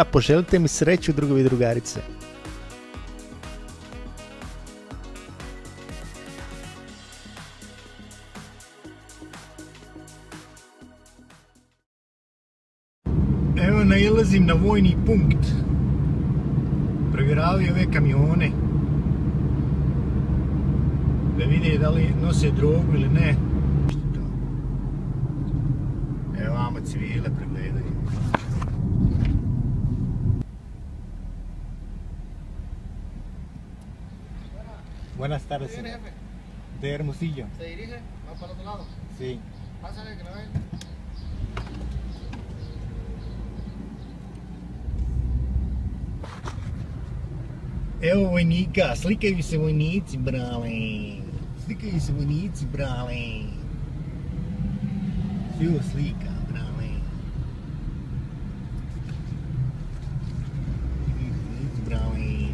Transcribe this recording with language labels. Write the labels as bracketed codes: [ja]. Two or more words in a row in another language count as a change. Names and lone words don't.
[sr] Poželite mi sreću, drugovi i drugarice. Evo nailazim na vojni punkt. Provjeravaju ove kamione da vide da li nose drogu ili ne. Evo vamo civile pregledaju. [es] Buenas tardes. De Hermosillo. ¿Se dirige? ¿Va para otro lado? Sí. Pásale que no ven. [sr] Evo vojnika, slikaju se vojnici, brale. Slikaju se vojnici, brale. Evo slika, brale. Vojnici, brale.